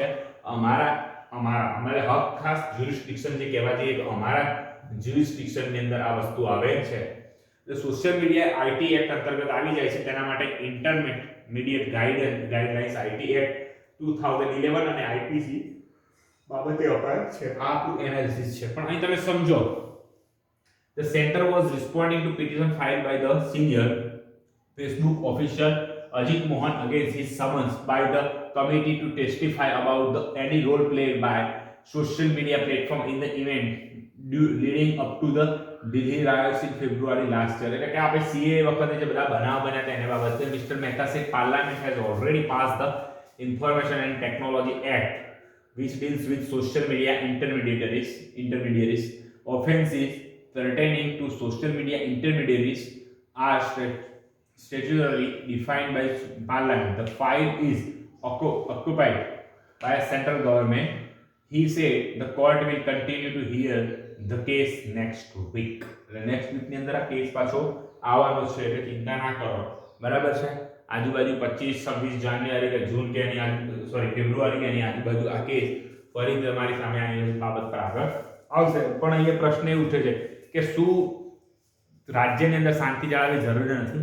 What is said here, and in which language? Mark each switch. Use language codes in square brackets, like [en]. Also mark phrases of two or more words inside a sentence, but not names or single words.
[gu] અમારે હક ખાસ જ્યુરિસ્ડિક્શન જે કહેવા જઈએ તો અમારા જ્યુરિસ્ડિક્શનની અંદર આ વસ્તુ આવે છે. એટલે [en] social media IT Act [gu] અંતર્ગત આવી જાય છે. તેના માટે [en] intermediate guidelines IT Act [gu] 2011 અને આઈપીસી બાબતે અપાય છે. આ આપણું એનાલિસિસ છે. પણ અહીં તમે સમજો, [en] the center was responding to petition filed by the senior Facebook official Ajit Mohan against his summons by the committee to testify about any role played by social media platform in the event leading up to the Delhi riots in February last year. [gu] એટલે કે આપણે CA વખતે જે બધા બનાવ બન્યા હતા એના બાબતે [en] મિસ્ટર મહેતા said Parliament has already passed the Information and Technology Act which deals with social media intermediaries. Offenses pertaining to social media intermediaries are statutorily defined by Parliament. The file is occupied by a central government. He said the court will continue to hear the case next week. next week [gu] ની અંદર આ કેસ પાછો આવવાનો છે એટલે ચિંતા ના કરો, બરાબર છે. આજુબાજુ 25 26 જાન્યુઆરી કે જૂન કે એની ફેબ્રુઆરી કે એની આજુબાજુ આ કેસ ફરી તમારી સામે આ બાબત પર આગળ આવશે. પણ અહીંયા પ્રશ્ન એ ઉઠે છે કે શું રાજ્યની અંદર શાંતિ જાળવવી જરૂરી નથી?